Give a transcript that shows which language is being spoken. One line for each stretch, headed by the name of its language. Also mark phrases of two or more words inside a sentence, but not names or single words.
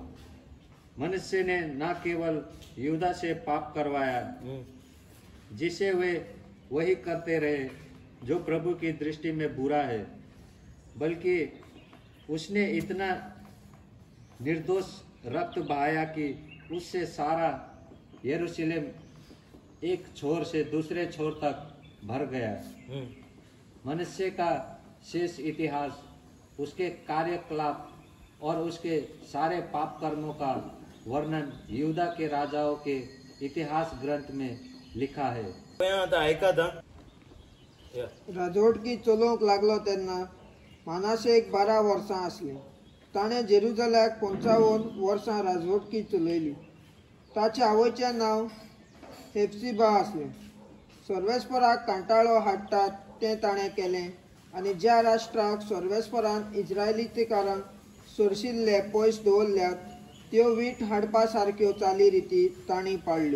Hindi: मनुष्य ने न केवल यहूदा से पाप करवाया, जिसे वे वही करते रहे जो प्रभु की दृष्टि में बुरा है, बल्कि उसने इतना निर्दोष रक्त बहाया कि उससे सारा यरूशलेम एक छोर से दूसरे छोर तक भर गया. मनुष्य का शेष इतिहास, उसके कार्यकलाप और उसके सारे पाप कर्मों का वर्णन यहूदा के राजाओं के इतिहास ग्रंथ में लिखा है.
Konkani: ऐका था, राजवट की चलोवंक लागलो तेन्ना मानाशेक 12 वर्सां आसली. ताणें जेरुसलेमाक 55 वर्सां राजवटकी चलयली. ताच्या आवयचें नांव हेप्सिबा आसलें. सर्वेस्पराक कांटाळो हाडटात तें ताणें केलें, आनी ज्या राष्ट्राक सर्वेस्परान इस्रायलीकारांक सरशिल्ले पयस दवरल्यात त्यो वीट हाडपा सारक्यो चाली रिती तांणी पाळल्यो.